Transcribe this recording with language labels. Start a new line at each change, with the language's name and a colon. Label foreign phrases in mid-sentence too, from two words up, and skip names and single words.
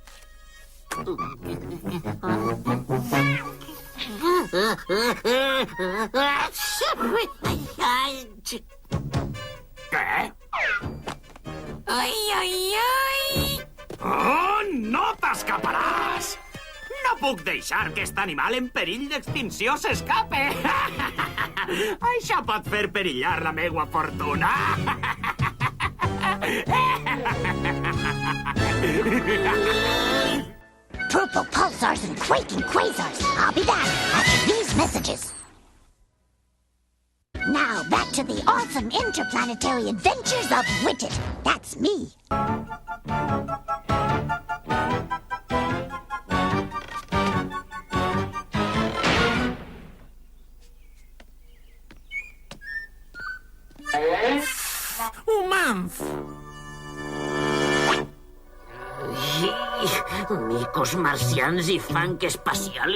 Catalan: Què? Oh, no t'escaparàs! No puc deixar que aquest animal en perill d'extinció s'escape! Això pot fer perillar la meua fortuna!
English: Purple pulsars and quaking quasars. I'll be back after these messages. Now back to the awesome interplanetary adventures of Widget. That's me. Humans!
Catalan: Micos marcians i fang espacial.